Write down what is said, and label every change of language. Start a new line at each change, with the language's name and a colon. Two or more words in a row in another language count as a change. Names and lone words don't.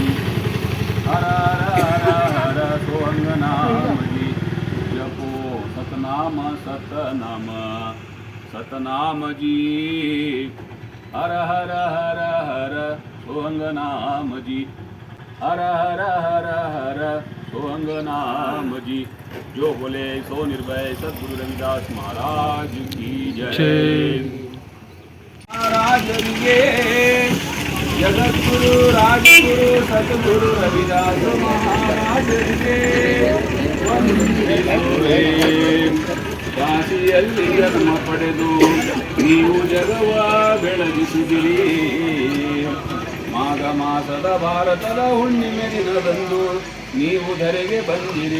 Hindi: हर हर हर हर सोहंग नाम जी जपो सतनाम सतनाम सतनाम जी हर हर हर हर सोहंग नाम जी हर हर हर हर सोहंग नाम जी जो बोले सो निर्भय सद्गुरु रविदास महाराज की जय. महाराज ये जगद्गुरु राजगुरु सद्गुरु रविदास महाराज के
Kannada: ಕಾಶಿಯಲ್ಲಿ ಜನ್ಮ ಪಡೆದು ನೀವು ಜಗವ ಬೆಳಗಿಸಿದಿರಿ. ಮಾಘ ಮಾಸದ ಭಾರತದ ಹುಣ್ಣಿಮೆ ದಿನದಂದು ನೀವು ಧರೆಗೆ ಬಂದಿರಿ.